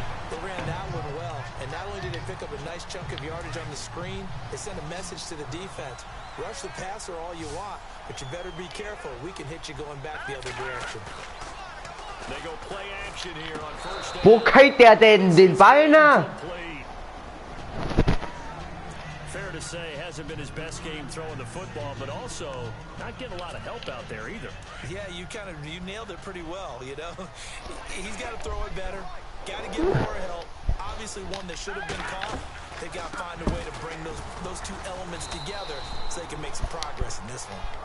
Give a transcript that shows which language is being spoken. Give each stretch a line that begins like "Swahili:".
English: They ran that one well, and not only did they pick up a nice chunk of yardage on the screen, they sent a message to the defense. Rush the passer all you want, but you better be careful. We can hit you going back the other direction. They go play action here on first down.
German: Wo kriegt der denn den Ball nach?
English: Fair to say, hasn't been his best game throwing the football, but also not getting a lot of help out there either. Yeah, you nailed it pretty well, you know. He's got to throw it better. Got to get more help. Obviously one that should have been caught. They got to find a way to bring those two elements together so they can make some progress in this one.